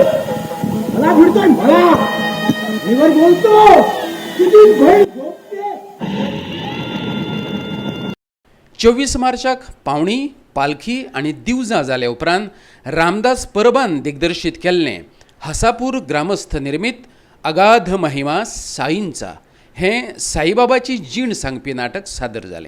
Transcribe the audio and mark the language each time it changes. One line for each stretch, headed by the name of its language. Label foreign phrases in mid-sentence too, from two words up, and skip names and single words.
Marathi: मला भिडतोय मला वर बोलतो तुझी बहीण झोपते.
Konkani: 24 मार्चाक पावणी, पालखी आणि दिवजां जाल्या उपरांत रामदास परबान दिग्दर्शीत केल्लें हसापूर ग्रामस्थ निर्मित अगाध महिमा साईंचा हें साईबाबाची जीण सांगपी नाटक सादर जालें.